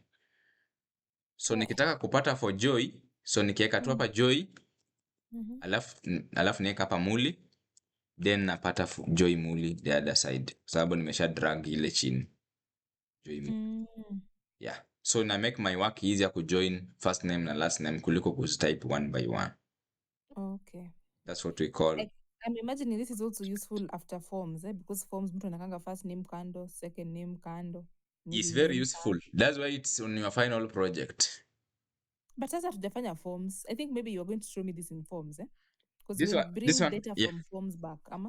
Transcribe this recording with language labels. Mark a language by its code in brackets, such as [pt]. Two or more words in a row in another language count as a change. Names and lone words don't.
[sw] So nikitaka kupata for Joy, so nikiweka tu hapa Joy, alafu niweka hapa Muli, then napata Joy Muli [en] the other side, [sw] sababu nimesha drag ile chini Joy Muli. [en] Yeah, so na make my work easier ku join first name na last name [sw] kuliko kutype [en] one by one. Okay, that's what we call. I'm imagining this is also useful after forms, because forms [sw] mtu anakanga [en] first name kando, second name kando. It's very useful. That's why it's on your final project. But [sw] sasa tujafanya [en] forms. I think maybe you're going to show me this in forms, because we'll bring data from forms back, ama?